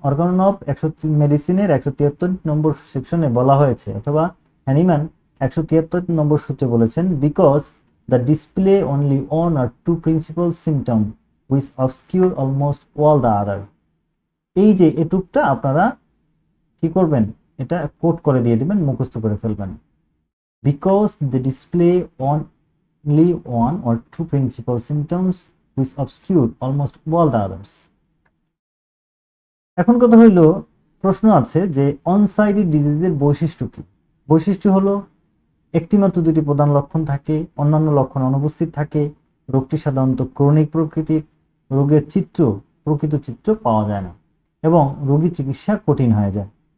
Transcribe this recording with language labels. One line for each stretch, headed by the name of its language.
Bangla: Organon of মেডিসিনের 173 নম্বর সেকশনে বলা হয়েছে, অথবা হ্যানিম্যান 173 নম্বর সূত্রে বলেছেন,
English: Because the display only one or two principal symptom which obscure almost all the other.
Bangla: এই যে এটুকটা আপনারা কি করবেন, এটা কোড করে দিয়ে দিবেন, মুখস্থ করে ফেলবেন।
English: Because they display only one or two principal symptoms which obscure almost all the others.
Bangla: এখন কথা হইল, প্রশ্ন আছে যে অনসাইডেড ডিজিজের বৈশিষ্ট্য কি? বৈশিষ্ট্য হলো একটি মাত্র দুটি প্রধান লক্ষণ থাকে, অন্যান্য লক্ষণ অনুপস্থিত থাকে, রোগটি সাধারণত ক্রনিক প্রকৃতির, রোগের প্রকৃত চিত্র পাওয়া যায় না, এবং রোগী চিকিৎসা কঠিন হয়ে যায়।